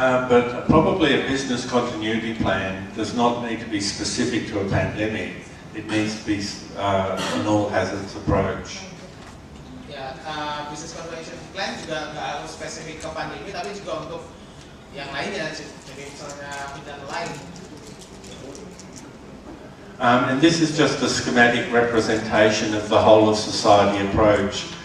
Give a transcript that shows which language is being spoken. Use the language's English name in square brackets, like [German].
[English] But probably a business continuity plan does not need to be specific to a pandemic. It needs to be an all hazards approach. [Indonesian] Ya, business continuation plan juga nggak harus spesifik ke pandemi, tapi juga untuk yang lainnya. Jadi misalnya bencana lain. [English] And this is just a schematic representation of the whole of society approach.